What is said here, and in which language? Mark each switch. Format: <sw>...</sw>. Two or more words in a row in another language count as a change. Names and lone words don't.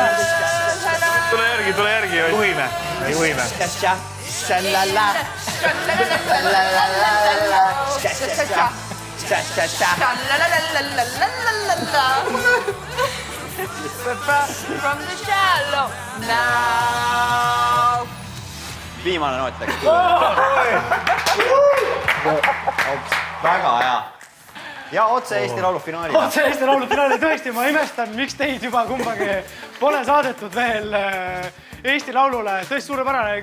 <et>Tule järgi. juhime, ei juhime.</et> <en>From the shallow now.</en> <et>Viimane noot läks. Väga hea. Ja otse Eesti Laulu finaali. Otse Eesti Laulu finaali, tõesti, ma imestan, miks teid juba kumbagi pole saadetud veel Eesti Laulule. Tõesti suurepärane.</et>